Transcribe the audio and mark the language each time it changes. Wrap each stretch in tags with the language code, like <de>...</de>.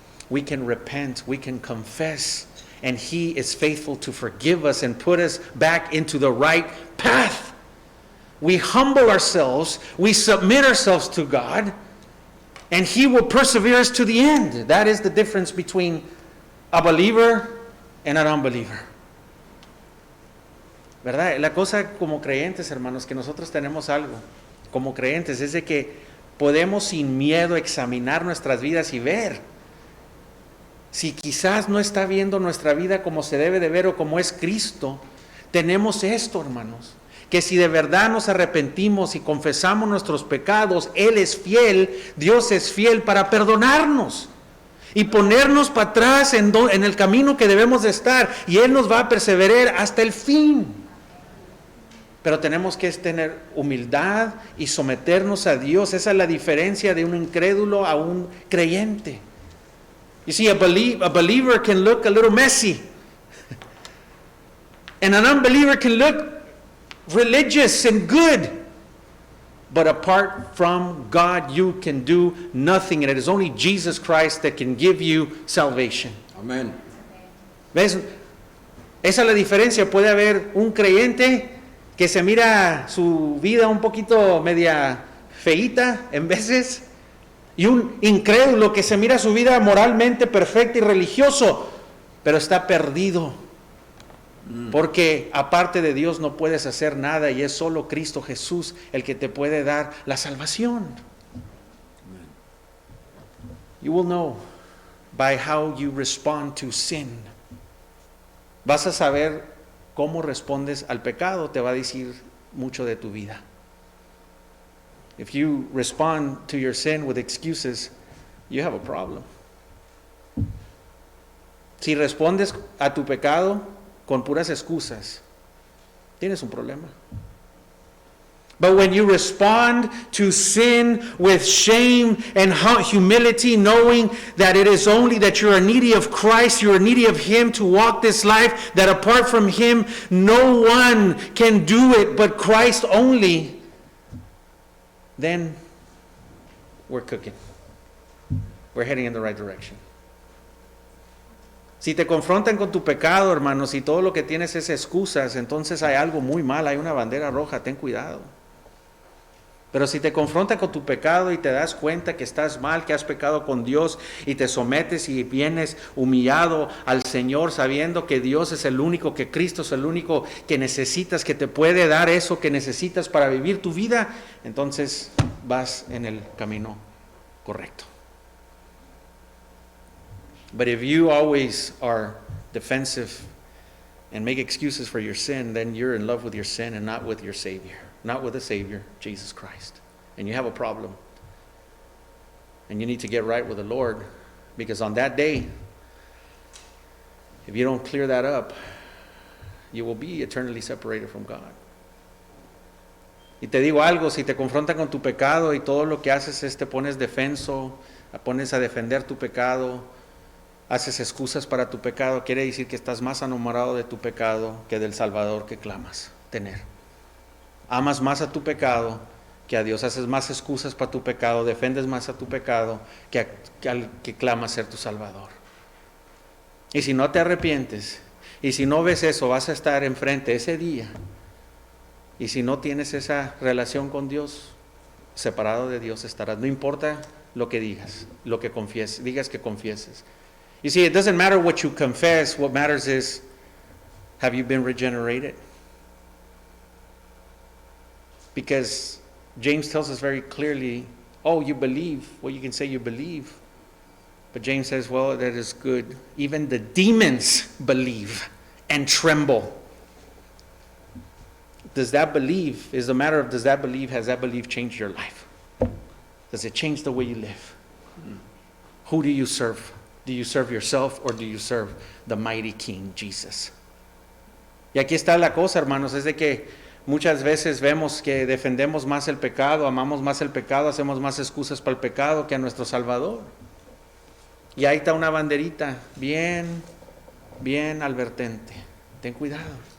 <en>We can repent, we can confess, and He is faithful to forgive us and put us back into the right path. We humble ourselves, we submit ourselves to God, and He will persevere us to the end. That is the difference between a believer and an unbeliever.</en> <es>¿Verdad? La cosa como creyentes, hermanos, que nosotros tenemos algo, como creyentes, es de que podemos sin miedo examinar nuestras vidas y ver si quizás no está viendo nuestra vida como se debe de ver o como es Cristo. Tenemos esto, hermanos, que si de verdad nos arrepentimos y confesamos nuestros pecados, Él es fiel, Dios es fiel para perdonarnos y ponernos para atrás en el camino que debemos de estar, y Él nos va a perseverar hasta el fin. Pero tenemos que tener humildad y someternos a Dios. Esa es la diferencia de un incrédulo a un creyente.</es> <en>You see, a believer can look a little messy, and an unbeliever can look religious and good. But apart from God, you can do nothing, and it is only Jesus Christ that can give you salvation.</en> <es>Amén. ¿Ves? Esa es la diferencia. Puede haber un creyente que se mira su vida un poquito media feíta en veces, y un incrédulo que se mira su vida moralmente perfecta y religioso, pero está perdido, porque aparte de Dios no puedes hacer nada, y es solo Cristo Jesús el que te puede dar la salvación.</es> <en>You will know by how you respond to sin.</en> <es>Vas a saber cómo respondes al pecado, te va a decir mucho de tu vida.</es> <en>If you respond to your sin with excuses, you have a problem.</en> <es>Si respondes a tu pecado con puras excusas, tienes un problema.</es> <en>But when you respond to sin with shame and humility, knowing that it is only that you are needy of Christ, you are needy of Him to walk this life, that apart from Him, no one can do it but Christ only, then we're cooking. We're heading in the right direction.</en> <es>Si te confrontan con tu pecado, hermanos, y todo lo que tienes es excusas, entonces hay algo muy mal, hay una bandera roja, ten cuidado. Pero si te confrontan con tu pecado y te das cuenta que estás mal, que has pecado con Dios, y te sometes y vienes humillado al Señor, sabiendo que Dios es el único, que Cristo es el único que necesitas, que te puede dar eso que necesitas para vivir tu vida, entonces vas en el camino correcto.</es> <en>But if you always are defensive and make excuses for your sin, then you're in love with your sin and not with your Savior. Not with the Savior, Jesus Christ. And you have a problem. And you need to get right with the Lord, because on that day, if you don't clear that up, you will be eternally separated from God.</en> <es>Y te digo algo, si te confrontan con tu pecado y todo lo que haces es te pones defenso, pones a defender tu pecado, haces excusas para tu pecado, quiere decir que estás más enamorado de tu pecado que del Salvador que clamas tener. Amas más a tu pecado que a Dios, haces más excusas para tu pecado, defendes más a tu pecado que al que clama ser tu Salvador. Y si no te arrepientes, y si no ves eso, vas a estar enfrente ese día. Y si no tienes esa relación con Dios, separado de Dios estarás. No importa lo que digas, lo que confieses, digas que confieses.</es> <en>You see, it doesn't matter what you confess. What matters is, have you been regenerated? Because James tells us very clearly, oh, you believe. Well, you can say you believe. But James says, well, that is good. Even the demons believe and tremble. Does that believe, is the matter of does that believe, has that belief changed your life? Does it change the way you live? Who do you serve? Do you serve yourself or do you serve the mighty King Jesus?</en> <es>Y aquí está la cosa, hermanos, es de que muchas veces vemos que defendemos más el pecado, amamos más el pecado, hacemos más excusas para el pecado que a nuestro Salvador. Y ahí está una banderita bien advertente. Ten cuidado.</es>